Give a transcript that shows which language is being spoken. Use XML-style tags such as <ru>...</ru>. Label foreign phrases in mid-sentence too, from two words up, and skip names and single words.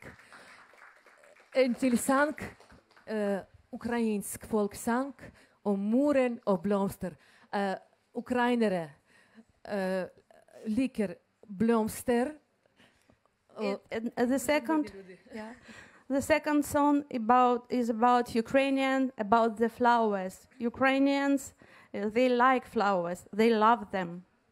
<no>En til sang, ukrainsk folksang om muren og blomster. Ukrainere liker blomster.</no> <en>The second song is about Ukrainian, about the flowers. Ukrainians, they like flowers. They love them.</en>